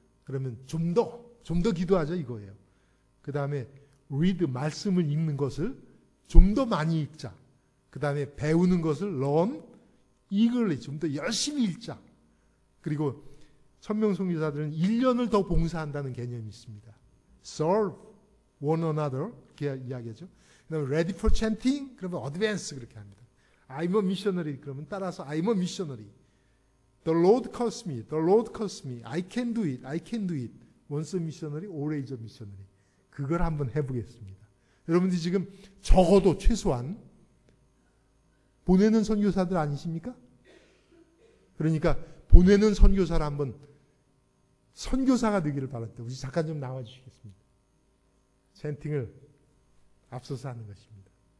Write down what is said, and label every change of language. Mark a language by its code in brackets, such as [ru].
[ko] 그러면 좀 더 기도하자 이거예요. 그 다음에 read, 말씀을 읽는 것을 좀 더 많이 읽자. 그 다음에 배우는 것을 learn, eagerly, 좀 더 열심히 읽자. 그리고 천명선교사들은 1년을 더 봉사한다는 개념이 있습니다. [en] serve one another, [ko] 그렇게 이야기하죠. 그다음에 [en] ready for chanting, [ko] 그러면 advance 그렇게 합니다. [en] I'm a missionary, [ko] 그러면 따라서 [en] I'm a missionary. The Lord calls me, the Lord calls me. I can do it, I can do it. Once a missionary, always a missionary. [ko] 그걸 한번 해보겠습니다. 여러분들이 지금 적어도 최소한 보내는 선교사들 아니십니까? 그러니까 보내는 선교사를 한번 선교사가 되기를 바랍니다. 우리 잠깐 좀 나와주시겠습니다. 찬팅을 앞서서 하는 것입니다.